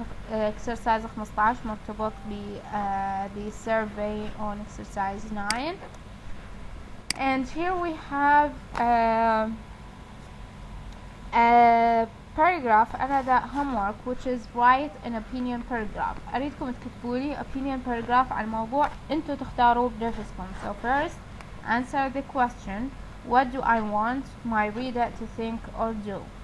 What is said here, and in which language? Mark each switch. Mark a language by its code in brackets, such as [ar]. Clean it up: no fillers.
[en] exercise 15 [ar] مرتبط ب [en] the survey on exercise 9. and here we have a paragraph another homework which is write an opinion paragraph. [ar] أريدكم تكتبوا لي [en] opinion paragraph [ar] عن موضوع انتوا تختاروا بنفسكم. [en] so first answer the question what do I want my reader to think or do.